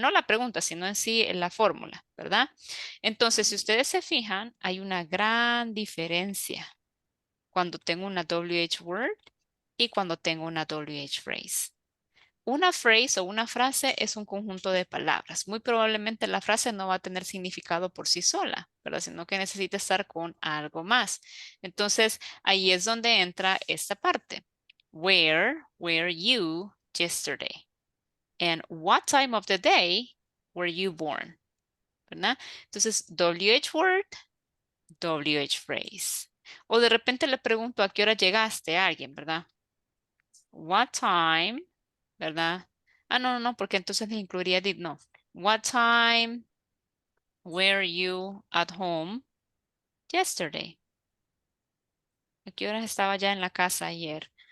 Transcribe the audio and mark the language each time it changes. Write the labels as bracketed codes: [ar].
[es] No la pregunta, sino en sí la fórmula, ¿verdad? Entonces, si ustedes se fijan, hay una gran diferencia cuando tengo una WH word y cuando tengo una WH phrase. Una phrase o una frase es un conjunto de palabras. Muy probablemente la frase no va a tener significado por sí sola, ¿verdad? Sino que necesita estar con algo más. Entonces, ahí es donde entra esta parte. [en] Where were you yesterday? And what time of the day were you born? [es] ¿Verdad? Entonces, WH word, WH phrase. O de repente le pregunto a qué hora llegaste a alguien, ¿verdad? [en] What time, [es] ¿verdad? Ah, no, porque entonces le incluiría did, no. [en] What time were you at home yesterday? [es] ¿A qué horas estaba ya en la casa ayer?